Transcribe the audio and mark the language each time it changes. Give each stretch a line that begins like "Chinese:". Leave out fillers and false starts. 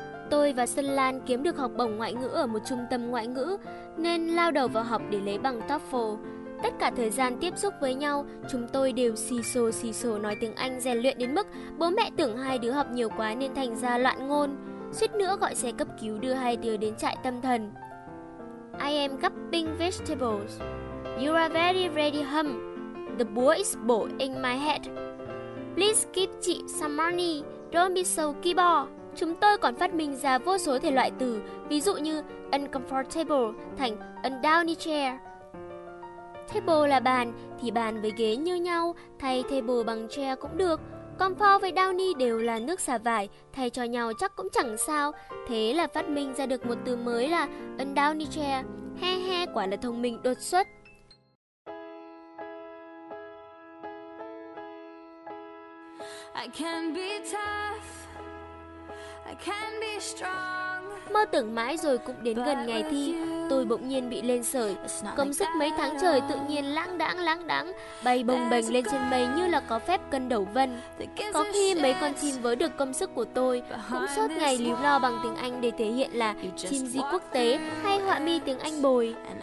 Vietnamese: Tôi và Sân Lan kiếm được học bổng ngoại ngữ ở một trung tâm ngoại ngữ nên lao đầu vào học để lấy bằng TOEFL. Tất cả thời gian tiếp xúc với nhau, chúng tôi đều xì xồ nói tiếng Anh rèn luyện đến mức bố mẹ tưởng hai đứa học nhiều quá nên thành ra loạn ngôn, suýt nữa gọi xe cấp cứu đưa hai đứa đến trại tâm thần.
English: I am cupping vegetables. You are very ready hum. The boy is bull in my head. Please give chị some money. Don't be so keyboard.
Vietnamese: Chúng tôi còn phát minh ra vô số thể loại từ, ví dụ như uncomfortable thành undowny chair. Table là bàn, thì bàn với ghế như nhau, thay table bằng chair cũng được. Comfort với downy đều là nước xả vải, thay cho nhau chắc cũng chẳng sao. Thế là phát minh ra được một từ mới là undowny chair. He he, quả là thông minh đột xuất.
English: I can be tough, I can be strong.
Vietnamese: Mơ tưởng mãi rồi cũng đến gần ngày thi, tôi bỗng nhiên bị lên sởi. Công sức mấy tháng trời tự nhiên lãng đãng, bay bồng bềnh lên trên mây như là có phép cân đầu vân. Có khi mấy con chim vớ được công sức của tôi, cũng suốt ngày líu lo bằng tiếng Anh để thể hiện là chim di quốc tế hay họa mi tiếng Anh bồi.